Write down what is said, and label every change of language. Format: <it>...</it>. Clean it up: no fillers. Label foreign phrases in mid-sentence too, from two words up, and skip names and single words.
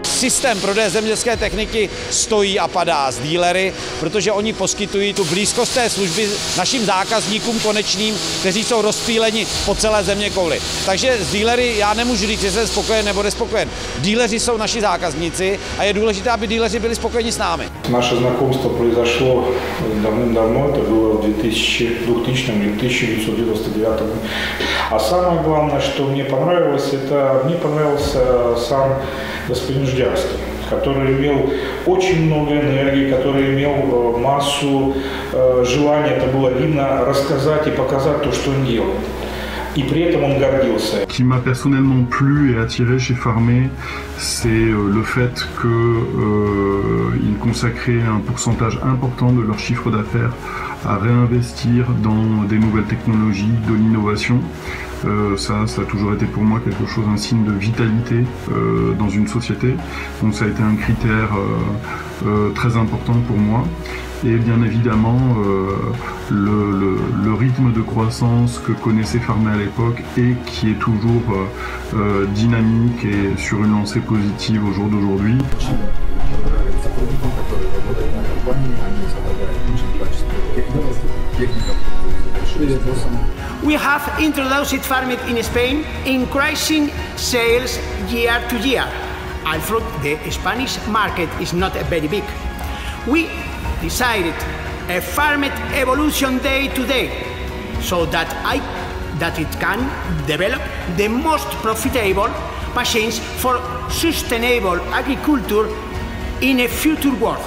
<cs>systém prodeje zemědělské techniky stojí a padá s dílery, protože oni poskytují tu blízkost té služby našim zákazníkům konečným, kteří jsou rozptýleni po celé zeměkouli. Takže s dílery já nemůžu říct, že jsem spokojen nebo nespokojen. Díleři jsou naši zákazníci a je důležité, aby díleři byli spokojeni s námi.</cs> <ru>Наше знакомство произошло давным-давно, это было в 2000 или 1999 году. А самое главное, что мне понравилось, это мне понравился сам господин Ждявский, который имел очень много энергии, который имел массу желания, это было видно, рассказать и показать то, что он делает. Et при этом он гордился.</ru> <fr>Ce qui m'a personnellement plu et attiré chez Farmé, c'est le fait qu'ils consacraient un pourcentage important de leur chiffre d'affaires à réinvestir dans des nouvelles technologies, de l'innovation. Ça a toujours été pour moi quelque chose, un signe de vitalité dans une société. Donc ça a été un critère très important pour moi. Et bien évidemment, le rythme de croissance que connaissait Farmé à l'époque et qui est toujours dynamique et sur une lancée positive au jour d'aujourd'hui.</fr> <en>We have introduced Farmet in Spain, increasing sales year to year. Although the Spanish market is not very big, we decided a Farmet evolution day to day, so that it can develop the most profitable machines for sustainable agriculture in a future world.</en>